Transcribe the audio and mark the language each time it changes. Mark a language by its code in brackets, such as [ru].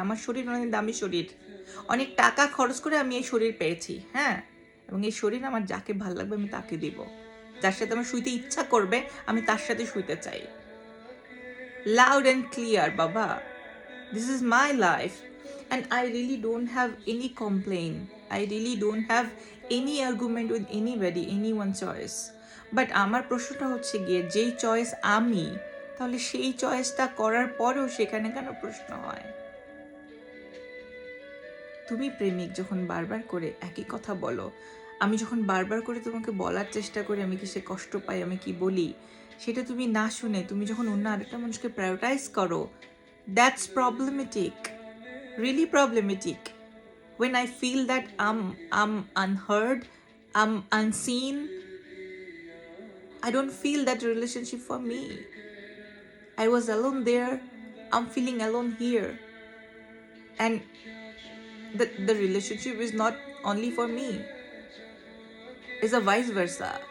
[bn] আমার শরীর অনেক দামি শরীর, অনেক টাকা খরচ করে আমি এই শরীর পেয়েছি। হ্যাঁ, এবং এই শরীর আমার যাকে ভাল লাগবে আমি তাকে দিব, যার সাথে আমার শুইতে ইচ্ছা করবে আমি তার সাথে শুইতে চাই। [en] Loud and clear বাবা, this is my life and I really don't have any complaint. I really don't have any argument with anybody, anyone choice. [bn] But আমার প্রশ্নটা হচ্ছে গিয়ে যেই চয়েস আমি, তাহলে সেই চয়েসটা করার পরেও সেখানে কেন প্রশ্ন হয়? তুমি প্রেমিক যখন বারবার করে একই কথা বলো, আমি যখন বারবার করে তোমাকে বলার চেষ্টা করি আমি কিসে কষ্ট পাই, আমি কি বলি, সেটা তুমি না শুনে তুমি যখন অন্য আরেকটা মানুষকে প্রায়োরিটাইজ করো, [en] That's problematic, really problematic. When I feel that I'm unheard, I'm unseen, I don't feel that relationship for me. I was alone there, I'm feeling alone here. And the relationship is not only for me, it's a vice versa.